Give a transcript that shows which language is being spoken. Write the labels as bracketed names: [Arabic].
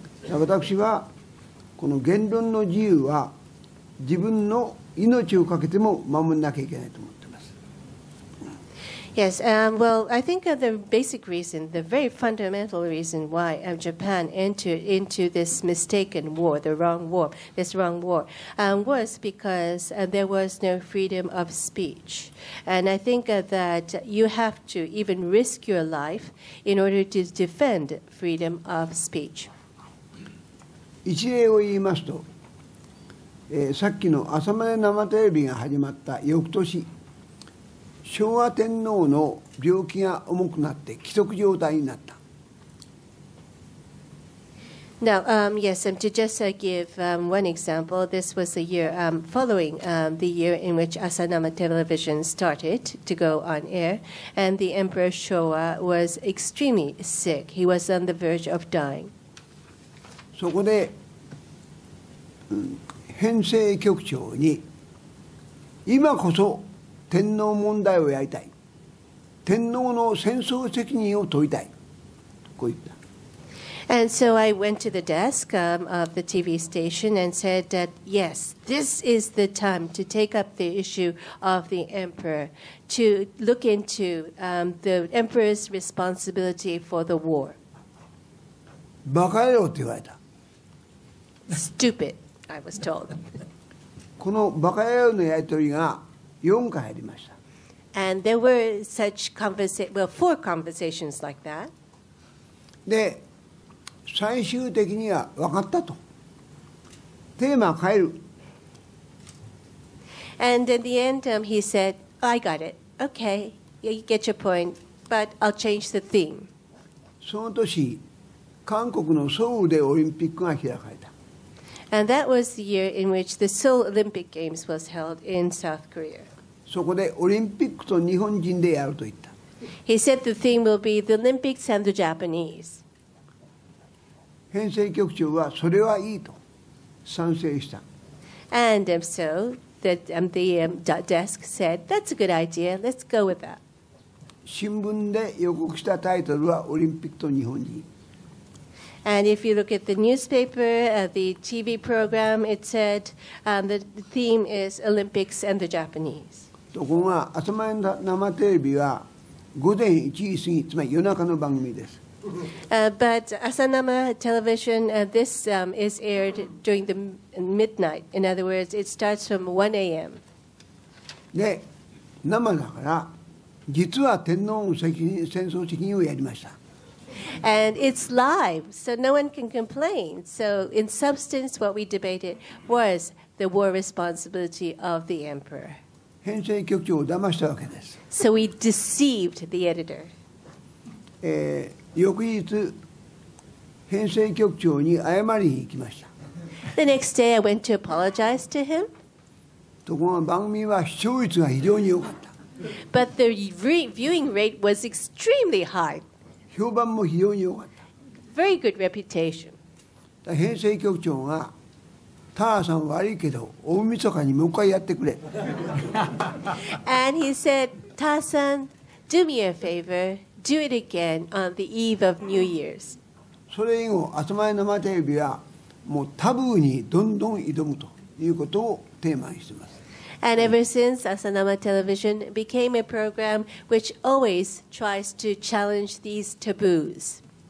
[Japanese] 私はこの言論の自由は自分の命をかけても守らなきゃいけないと思っています。 [English] Yes, well, I think the basic reason, the very fundamental reason why Japan entered into this mistaken war, this wrong war, was because there was no freedom of speech. And I think that you have to even risk your life in order to defend freedom of speech. [Japanese] 一例を言いますと、さっきの朝まで生テレビが始まった翌年、昭和天皇の病気が重くなって危篤状態になった。 [English] Now, yes, to just give one example, this was the year following the year in which Asanama Television started to go on air, and the Emperor Showa was extremely sick. He was on the verge of dying. [Japanese] そこで、編成局長に今こそ天皇問題をやりたい、天皇の戦争責任を問いたい、こう言った。 [English] And so I went to the desk of the TV station and said that, yes, this is the time to take up the issue of the emperor, to look into the emperor's responsibility for the war. [Japanese] バカ野郎って言われた。 [English] Stupid, I was told. [Japanese] このバカ野郎のやり取りが4回ありました。 [English] And there were such four conversations like that. [Japanese] で、最終的には分かったと。テーマ変える。 [English] And in the end, he said, I got it. Okay, you get your point, but I'll change the theme. [Japanese] その年、韓国のソウルでオリンピックが開かれた。 [English] And that was the year in which the Seoul Olympic Games was held in South Korea. [Japanese] そこでオリンピックと日本人でやると言った。 [English] He said the theme will be the Olympics and the Japanese. [Japanese] 編成局長はそれはいいと賛成した。 [English] And so the desk said, that's a good idea, let's go with that. [Japanese] 新聞で予告したタイトルはオリンピックと日本人。 [English] And if you look at the newspaper, the TV program, it said the theme is Olympics and the Japanese. [Japanese] ところが朝まで生テレビは午前1時過ぎ、つまり夜中の番組です。 [English] But Asanama Television, this is aired during the midnight. In other words, it starts from 1 a.m. [Japanese] で、生だから実は天皇の戦争責任をやりました。 [English] And it's live, so no one can complain. So, in substance, what we debated was the war responsibility of the emperor. [Japanese] 編成局長を騙したわけです。 [English] So, we deceived the editor. [Japanese] 翌日、編成局長に謝りに行きました。 [English] The next day, I went to apologize to him. [Japanese] ところが番組は視聴率が非常に良かった。 [English] But the viewing rate was extremely high. [Japanese] 評判も非常に良かった。 [English] Very good reputation. [Japanese] 編成局長が田原さん悪いけど大晦日にもう一回やってくれ。 [English] And he said, Tasan, do me a favor, do it again on the eve of New Year's. [Japanese] それ以後、朝前生テレビはもうタブーにどんどん挑むということをテーマにしています。 [English] And ever since, Asanama Television became a program which always tries to challenge these taboos.